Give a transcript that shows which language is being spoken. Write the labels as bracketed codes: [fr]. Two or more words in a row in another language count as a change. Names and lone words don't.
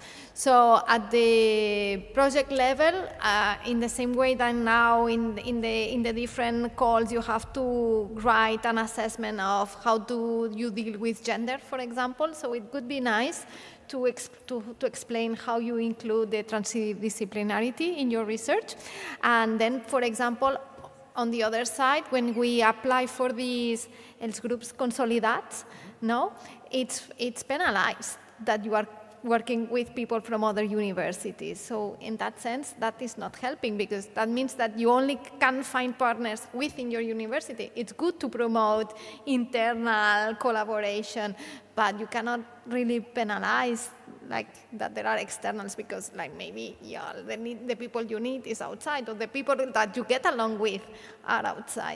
[en] So at the project level, in the same way that now in the different calls, you have to write an assessment of how do you deal with gender, for example. So it could be nice to explain how you include the transdisciplinarity in your research. And then, for example, on the other side, when we apply for these [ca] Els grups consolidats, [en] no, it's penalized that you are working with people from other universities. So in that sense, that is not helping, because that means that you only can find partners within your university. It's good to promote internal collaboration, but you cannot really penalize like that there are externals, because like maybe the people you need is outside, or the people that you get along with are outside.